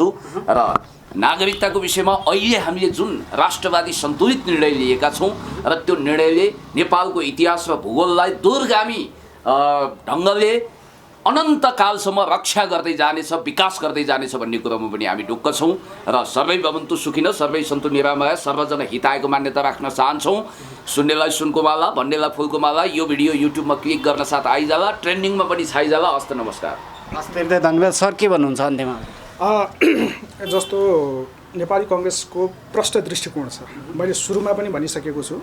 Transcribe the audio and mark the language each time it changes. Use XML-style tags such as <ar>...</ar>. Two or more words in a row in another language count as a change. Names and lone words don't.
<ne>र नागरिकताको विषयमा अहिले हामीले जुन राष्ट्रवादी सन्तुलित निर्णय लिएका छौँ र त्यो निर्णयले नेपालको इतिहास र भूगोललाई दूरगामी ढङ्गले अनन्तकालसम्म रक्षा गर्दै जानेछ, विकास गर्दै जानेछ भन्ने कुरामा पनि हामी ढुक्क छौँ।</ne> <sa>र सर्वै भवन्तु सुखिन सर्वै सन्तु निरामय सर्वजना हितायको</sa> <ne>मान्यता राख्न चाहन्छौँ। सुन्नेलाई सुनको माला, भन्नेलाई फुलको माला। यो भिडियो युट्युबमा क्लिक गर्न साथ आइजाला, ट्रेन्डिङमा पनि छाइजाला। हस्त नमस्कार। हस्त धन्यवाद सर। के भन्नुहुन्छ अन्त्यमा? जस्तो नेपाली काङ्ग्रेसको प्रष्ट दृष्टिकोण छ, मैले सुरुमा पनि भनिसकेको छु।</ne>